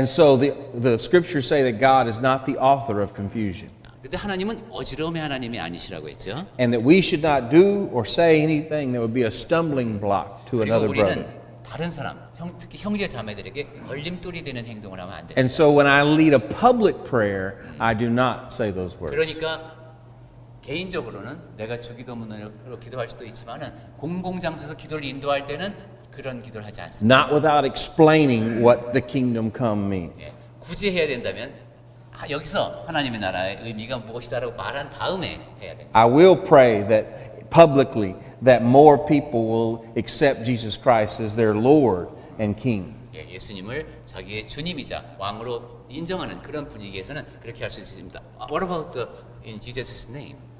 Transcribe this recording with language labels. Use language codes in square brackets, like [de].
[en] And so the scriptures say that God is not the author of confusion, [ko] 근데 하나님은 어지러움의 하나님이 아니시라고 했죠. [en] and that we should not do or say anything that would be a stumbling block to [ko] 그리고 [en] another [ko] 우리는 [en] brother. [ko] 다른 사람, 특히 형제 자매들에게 걸림돌이 되는 행동을 하면 안 됩니다. [en] And so when I lead a public prayer, I do not say those words. [ko] 그러니까 개인적으로는 내가 주기도문으로 기도할 수도 있지만은 공공장소에서 기도를 인도할 때는 그런 기도를 하지 않습니다. [en] Not without explaining what the kingdom come means. [ko] 예, 굳이 해야 된다면 여기서 하나님의 나라의 의미가 무엇이다라고 말한 다음에 해야 됩니다. [en] I will pray that publicly that more people will accept Jesus Christ as their Lord and King. [ko] 예, 예수님을 자기의 주님이자 왕으로 인정하는 그런 분위기에서는 그렇게 할 수 있습니다. [en] What about in Jesus' name?